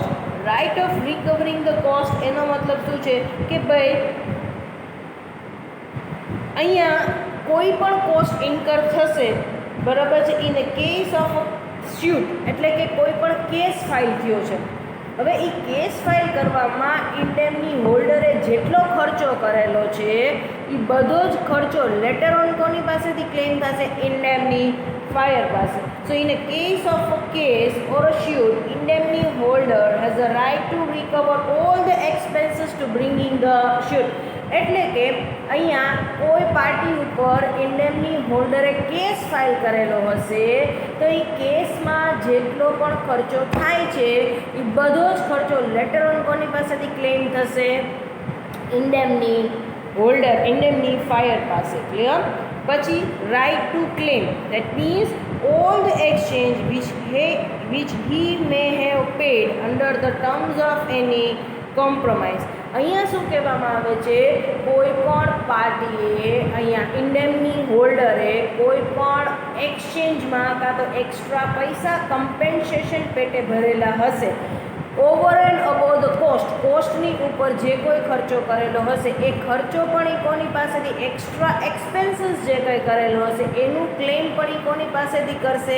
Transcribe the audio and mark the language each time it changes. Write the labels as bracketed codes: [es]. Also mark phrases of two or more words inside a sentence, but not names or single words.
[en] right of recovering the cost [gu] એનો મતલબ શું છે કે ભાઈ અહીંયા કોઈ પણ [en] cost incur [gu] થશે, બરાબર છે, [en] in a case of suit, [gu] એટલે કે કોઈ પણ [en] case file [gu] થયો છે. હવે એ [en] case file [gu] કરવામાં [en] indemnity holder [gu] જેટલો ખર્ચો કરેલો છે એ બધો જ ખર્ચો [en] later on [gu] કોની પાસેથી ક્લેમ થશે? ઇન્ડેમનીફાયર પાસે. [en] So in a case of a case or a suit, indemnity holder has a right to recover all the expenses to bringing the suit. [gu] એટલે કે અહીંયા કોઈ પાર્ટી ઉપર [en] indemnity holder case file [gu] કરેલો હશે તો એ કેસમાં જેટલો પણ ખર્ચો થાય છે એ બધો જ ખર્ચો [en] later on [gu] કોની પાસેથી ક્લેમ થશે? [en] indemnity holder, [gu] ઇન્ડેમનીફાયર પાસે. ક્લિયર? [en] પછી right to claim, that means all the exchange which he may have paid under the terms of any compromise. [gu] અહીંયા શું કહેવામાં આવે છે? કોઈ પણ પાર્ટીએ અહીંયા [en] indemnity holder [gu] કોઈ પણ એક્સચેન્જમાં કાં તો એક્સ્ટ્રા પૈસા કમ્પેન્સેશન પેટે ભરેલા હશે, [en] over and above the cost, [gu] કોસ્ટની ઉપર જે કોઈ ખર્ચો કરેલો હશે એ ખર્ચો પણ એ કોની પાસેથી, [en] extra expenses [gu] જે કંઈ કરેલો હશે એનું ક્લેમ પણ એ કોની પાસેથી કરશે?